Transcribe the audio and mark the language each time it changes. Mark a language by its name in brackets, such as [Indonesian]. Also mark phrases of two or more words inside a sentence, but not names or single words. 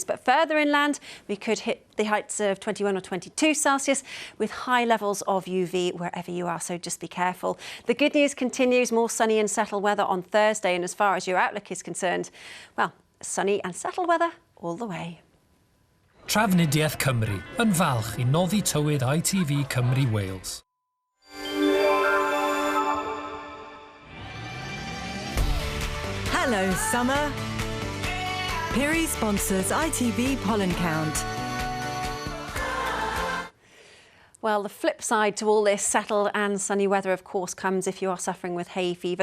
[English] But further inland, we could hit the heights of 21 or 22 Celsius with high levels of UV wherever you are, so just be careful. The good news continues, more sunny and settled weather on Thursday. And as far as your outlook is concerned, well, sunny and settled weather all the way. [Welsh] Trafnidiaeth Cymru yn falch I noddi tywyd ITV Cymru Wales. [English] Hello, summer. Piri sponsors ITV Pollen Count. Well, the flip side to all this settled and sunny weather, of course, comes if you are suffering with hay fever.